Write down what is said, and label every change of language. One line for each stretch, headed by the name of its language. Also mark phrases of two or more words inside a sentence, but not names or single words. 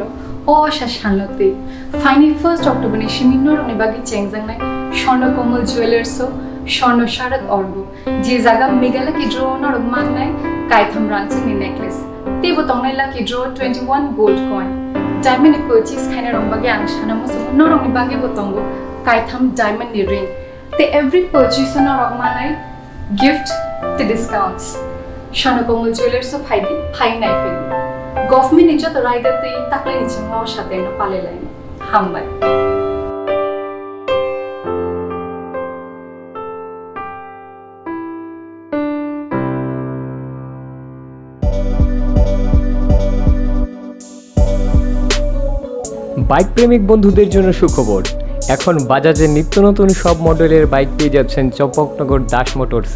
Turkic languages: O asha shanlote. Finally 1st October ni shiminno ni bagi chengjang nai Shorno Komal Jewelers so Shorno Sharat Orgo. Je jaga megala ki draw no mang nai Kaitham Ranching ni necklace. Te botong nai
English: lucky draw 21 gold coin.
Turkic languages: Diamond ni purchase khaina rong bagi ang shana musu no rong ni bagi botongo Kaitham diamond ni ring. Te
English: every purchase
Turkic languages: no rong mang nai gift te discounts. Shorno Komal Jewelers so phai nai feli. Government ni joto rider te takle ni chingwa shate no pale lai. Hambai.
Bangla: বাইক প্রেমিক বন্ধুদের জন্য সুখবর, এখন বাজাজের নিত্য নতুন সব মডেলের বাইক পেয়ে যাচ্ছেন চম্পকনগর দাস মোটরসে।